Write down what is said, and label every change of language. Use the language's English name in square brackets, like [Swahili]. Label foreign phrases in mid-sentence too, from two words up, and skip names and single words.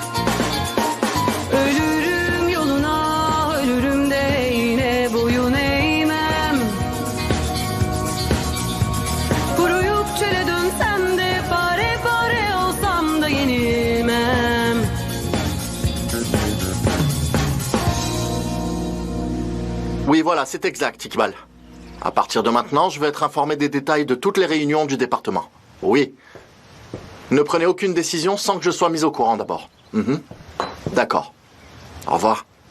[Turkish] Ölürüm yoluna, ölürüm de yine boyun eğmem. Kuruyup çöle dönsem de, pare pare olsam da yenilmem. [French] Oui, voilà, c'est exact, Iqbal. À partir de maintenant, je vais être informé des détails de toutes les réunions du département. Oui. Ne prenez aucune décision sans que je sois mis au courant d'abord. D'accord. Au revoir.